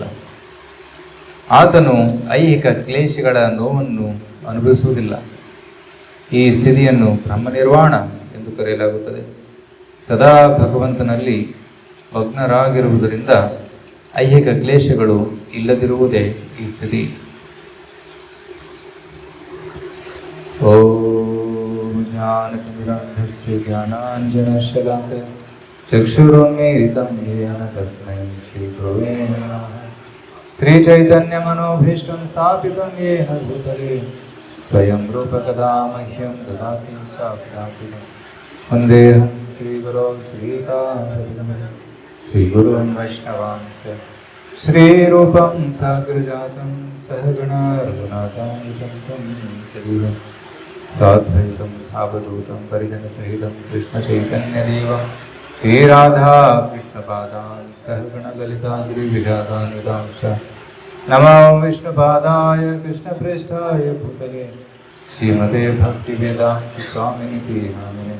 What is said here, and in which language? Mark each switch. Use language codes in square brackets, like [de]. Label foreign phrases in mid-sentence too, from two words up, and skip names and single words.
[kn] ಆತನು ಐಹಿಕ ಕ್ಲೇಶಗಳ ನೋವನ್ನು ಅನುಭವಿಸುವುದಿಲ್ಲ. ಈ ಸ್ಥಿತಿಯನ್ನು ಬ್ರಹ್ಮನಿರ್ವಾಣ ಎಂದು ಕರೆಯಲಾಗುತ್ತದೆ. ಸದಾ ಭಗವಂತನಲ್ಲಿ ಮಗ್ನರಾಗಿರುವುದರಿಂದ ಐಹಿಕ ಕ್ಲೇಶಗಳು ಇಲ್ಲದಿರುವುದೇ ಈ ಸ್ಥಿತಿ. [sa] ಓಂ ಜ್ಞಾನತಿಮಿರಾಂಧಸ್ಯ ಜ್ಞಾನಾಂಜನಶಲಾಕಯ ಚಕ್ಷುರುನ್ಮೀಲಿತಂ ಯೇನ ತಸ್ಮೈ ಶ್ರೀಗುರವೇ ನಮಃ. ಶ್ರೀಚೈತನ್ಯಮನೋಭೀಷ್ಟಂ ಸ್ಥಾಪಿತಂ ಯೇನ ಭೂತಲೆ ಸ್ವಯಂ ರೂಪ ಕದಾ ಮಹ್ಯಂ ದದಾತಿ ಸಾಕ್ಷಾತ್. ವಂದೇಹಂ ಶ್ರೀಗುರೋ ಶ್ರೀಕಾಂತಂ ಶ್ರೀಗುರುಂ ವೈಷ್ಣವಾಂಶ್ಚ ಶ್ರೀರೂಪಂ ಸಾಗ್ರಜಾತಂ ಸಹಗಣ ರಘುನಾಥಾನ್ವಿತಂ तं ಸಜೀವಂ ಸಾದ್ವೈತಂ ಸಾವಧೂತಂ ಪರಿಜನಸಹಿತಂ ಕೃಷ್ಣಚೈತನ್ಯದೇವಂ ಶ್ರೀ ರಾಧಾ ಕೃಷ್ಣಪಾದಾನ್ ಸಹಗಣ ಲಲಿತಾ ಶ್ರೀವಿಶಾಖಾನ್ವಿತಾಂಶ್ಚ ನಮೋ ವಿಷ್ಣುಪಾದಾಯ ಕೃಷ್ಣಪ್ರೇಷ್ಠಾಯ ಭೂತಲೆ ಶ್ರೀಮತೆ ಭಕ್ತಿವೇದಾಂತ ಸ್ವಾಮಿನಿತಿ ನಾಮಿನೆ.